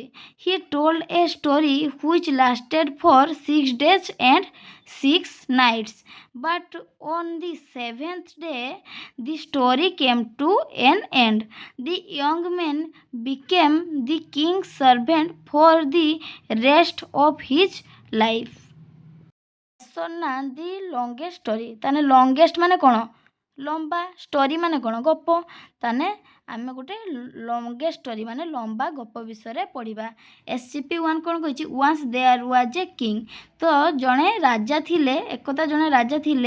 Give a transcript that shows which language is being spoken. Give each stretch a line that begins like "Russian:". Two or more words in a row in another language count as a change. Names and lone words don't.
English: He told a story which lasted for 6 days and 6 nights, but on the 7th day the story came to an end. The young man became the king's servant for the rest of his life.
Odia: ନା
English: the longest story.
Odia: ତାହେଲେ ଲଙ୍ଗେଷ୍ଟ ମାନେ କ'ଣ? ଲମ୍ବା। ଷ୍ଟୋରି ମାନେ କ'ଣ? ଗପ। ତାହେଲେ ଆମେ ଗୋଟେ
English: longest story
Odia: ମାନେ ଲମ୍ବା ଗପ ବିଷୟରେ ପଢ଼ିବା।
English: SCP-1
Odia: କ'ଣ କହିଛି?
English: once there was a king.
Odia: ତ ଜଣେ ରାଜା ଥିଲେ, ଏକଦା ଜଣେ ରାଜା ଥିଲେ।